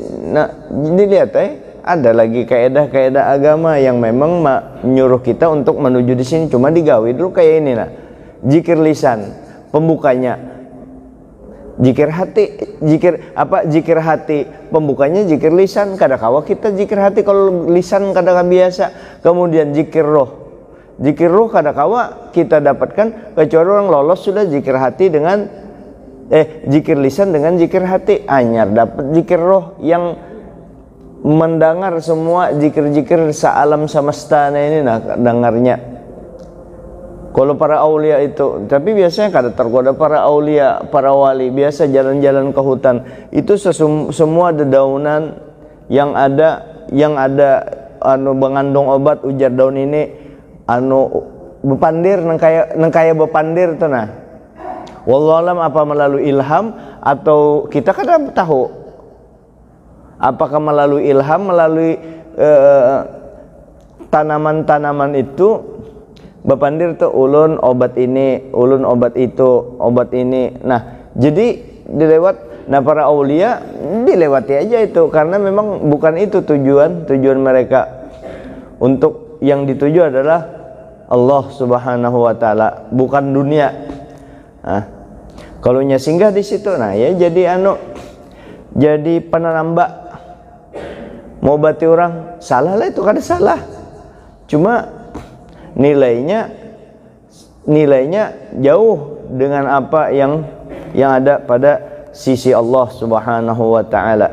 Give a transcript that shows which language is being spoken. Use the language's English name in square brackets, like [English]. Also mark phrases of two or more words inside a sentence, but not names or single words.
[Indonesian] Nah dilihat ada lagi kaedah agama yang memang menyuruh kita untuk menuju di sini, cuma digawi dulu kayak ini. Nah zikir lisan pembukanya, zikir hati, zikir hati pembukanya zikir lisan. [Banjar] Kada kawa kita zikir hati kalau lisan kada biasa. Kemudian zikir roh kada kawa kita dapatkan kecuali orang lolos sudah zikir hati dengan zikir lisan dengan zikir hati, anyar dapat zikir roh yang mendengar semua zikir-zikir sealam semesta ini. [Indonesian] Nah dengarnya kalau para aulia itu, tapi biasanya kada tergoda para aulia, para wali biasa jalan-jalan ke hutan itu semua dedaunan yang ada mengandung obat. [Banjar] Ujar daun ini bepandir nang kaya bepandir tuh. [Indonesian] Nah wallahualam apa melalui ilham atau kita kadang tahu apakah melalui ilham, melalui tanaman-tanaman itu bepandir tuh [Banjar] ulun obat ini, ulun obat itu, [Indonesian] obat ini. Nah jadi dilewat. Nah para aulia dilewati aja itu, karena memang bukan itu tujuan mereka. Untuk yang dituju adalah Allah [Arabic] Subhanahu wa Ta'ala, [Indonesian] bukan dunia. Kalau nya singgah di situ, nah ya jadi penambah mau bati orang salah lah, [Banjar] itu kada salah, [Indonesian] cuma nilainya jauh dengan apa yang ada pada sisi Allah [Arabic] Subhanahu wa taala.